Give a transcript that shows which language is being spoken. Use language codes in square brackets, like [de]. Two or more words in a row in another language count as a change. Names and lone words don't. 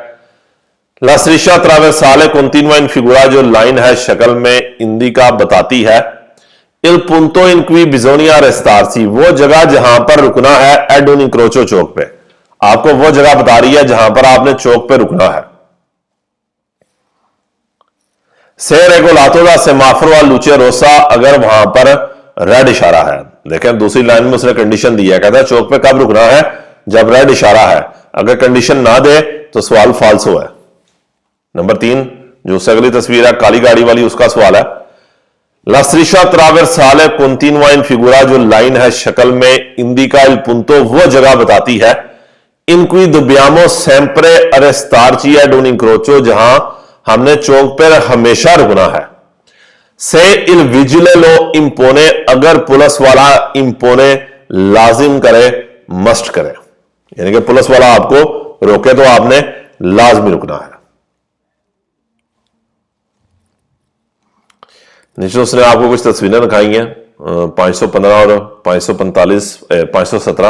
[it] La striscia trasversale continua in figura, [hi] जो लाइन है शक्ल में इंडिका बताती है [it] il punto in cui bisogna restarsi, [hi] वो जगह जहां पर रुकना है [it] ad un incrocio, [hi] चौक पे, आपको वो जगह बता रही है जहां पर आपने चौक पे रुकना है। [it] Se regolato da semaforo a luce rossa, [hi] अगर वहां पर रेड इशारा है, देखें दूसरी लाइन में उसने कंडीशन दी है, कहता है चौक पे कब रुकना है, जब रेड इशारा है। अगर कंडीशन ना दे तो सवाल फाल्सो है। नंबर 3, जो उससे अगली तस्वीर है काली गाड़ी वाली, उसका सवाल है [it] La striscia trasversale continua in figura, [hi] जो लाइन है शक्ल में [it] indica il punto, [hi] वो जगह बताती है [it] in cui dobbiamo sempre arrestarci ad un incrocio, [hi] जहां हमने चौक पर हमेशा रुकना है। [it] से il vigile lo impone, [hi] अगर पुलिस वाला impone लाजिम करे, मस्ट करे, यानी कि पुलिस वाला आपको रोके तो आपने लाजमी रुकना है। नीचे उसने आपको कुछ तस्वीरें दिखाई हैं, 515 और 545, 517।